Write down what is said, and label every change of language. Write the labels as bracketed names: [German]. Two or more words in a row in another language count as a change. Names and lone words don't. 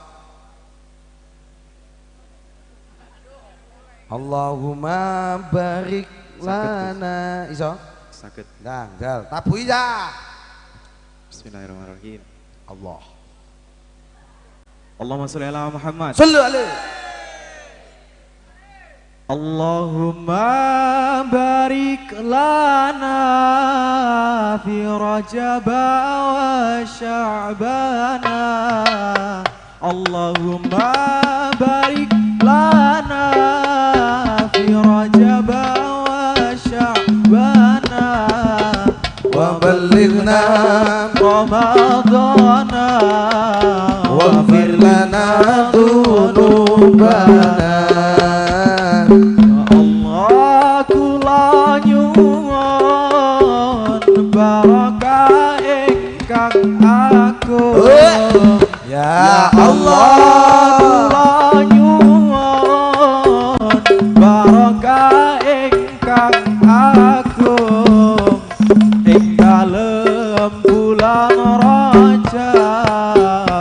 [Arabic] اللهم بارك لنا iso? [Javanese] Saged. Dal, tabuhi ya. [Arabic] بسم الله الرحمن الرحيم. Allah. اللهم صل على محمد. صلوا عليه. اللهم بارك لنا في رجب وشعبان. اللهم بارك لنا في رجب وشعبان وبلغنا Ramadana واغفر لنا ذنوبنا. [Javanese] Allah kula nyuwun barokah ingkang agung. Ya Allah kula nyuwun barokah ingkang agung ing dalem bulan Rajab,